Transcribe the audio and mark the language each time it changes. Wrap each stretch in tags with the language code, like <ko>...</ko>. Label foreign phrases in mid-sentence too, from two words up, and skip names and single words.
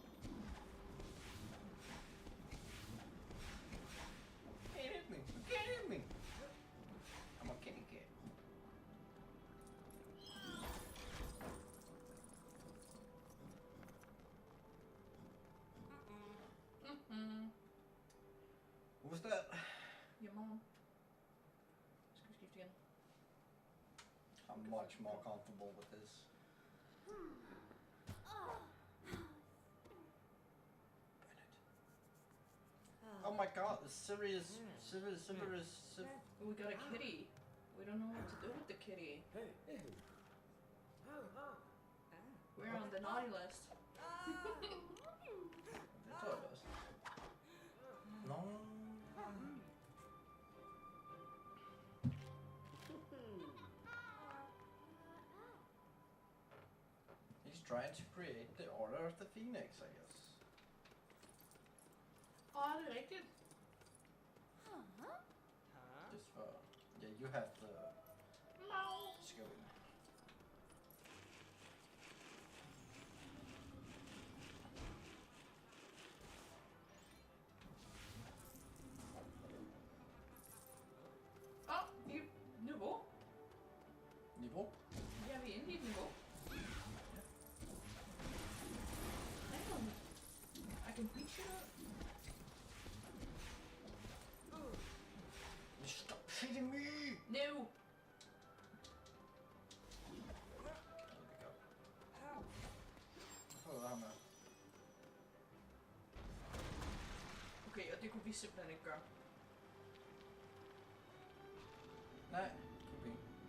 <en>Can't hit me, you can't hit me. I'm a kitty cat. Who's that? Your mom.</en> <da>Skal vi skifte igen?</da> <en>I'm much more comfortable with this. Oh my god, the serious. We got a kitty. We don't know what to do with the kitty. We're on the naughty list.</en> <da>Det tror jeg også.</da> <en>No. He's trying to create the Order of the Phoenix, I guess.</en> <da>Det er rigtigt.</da> <en>Just for... Yeah, you have the... Skill.</en> <da>Niveau. Niveau? Ja, vi er inde i et niveau.</da> <en>Hang on. I can beat you up. Stop hitting me! No!</en> <da>Okay, og det kunne vi simpelthen ikke gøre. Nej, kunne vi ikke.</da>